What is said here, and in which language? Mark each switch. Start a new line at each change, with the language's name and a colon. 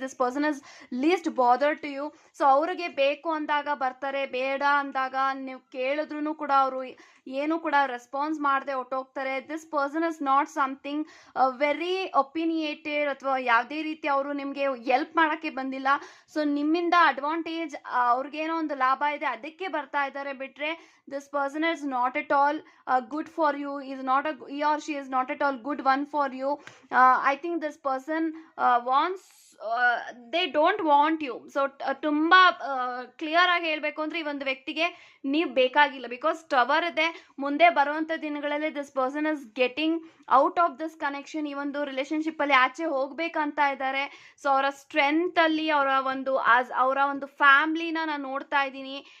English: This person is least bother to you.
Kannada: So ಅವ್ರಿಗೆ ಬೇಕು ಅಂದಾಗ ಬರ್ತಾರೆ, ಬೇಡ ಅಂದಾಗ ನೀವು ಕೇಳಿದ್ರು ಕೂಡ ಅವರು ಏನು ಕೂಡ ರೆಸ್ಪಾನ್ಸ್ ಮಾಡದೆ ಹೊಟ್ಟೋಗ್ತಾರೆ.
English: this person is not something very opinionated
Kannada: ಅಥವಾ ಯಾವುದೇ ರೀತಿ ಅವರು ನಿಮಗೆ ಹೆಲ್ಪ್ ಮಾಡೋಕ್ಕೆ ಬಂದಿಲ್ಲ. ಸೊ ನಿಮ್ಮಿಂದ ಅಡ್ವಾಂಟೇಜ್ ಅವ್ರಿಗೇನೋ ಒಂದು ಲಾಭ ಇದೆ ಅದಕ್ಕೆ ಬರ್ತಾ ಇದ್ದಾರೆ, ಬಿಟ್ರೆ
English: this person is not at all good for you, is not a he or she is not at all good one for you. I think this person wants they don't want you.
Kannada: So ತುಂಬಾ clear ಆಗಿ ಹೇಳ್ಬೇಕು ಅಂದ್ರೆ ಈ ಒಂದು ವ್ಯಕ್ತಿಗೆ ನೀವು ಬೇಕಾಗಿಲ್ಲ.
English: because tower
Kannada: ಇದೆ, ಮುಂದೆ ಬರುವಂತ ದಿನಗಳಲ್ಲಿ
English: This person is getting out of this connection.
Kannada: ಈ ಒಂದು ರಿಲೇಶನ್ಶಿಪ್ ಅಲ್ಲಿ ಆಚೆ ಹೋಗ್ಬೇಕಂತ ಇದ್ದಾರೆ. ಸೊ ಅವರ ಸ್ಟ್ರೆಂತ್ ಅಲ್ಲಿ ಅವರ ಒಂದು ಫ್ಯಾಮಿಲಿನ ನಾನು ನೋಡ್ತಾ ಇದ್ದೀನಿ.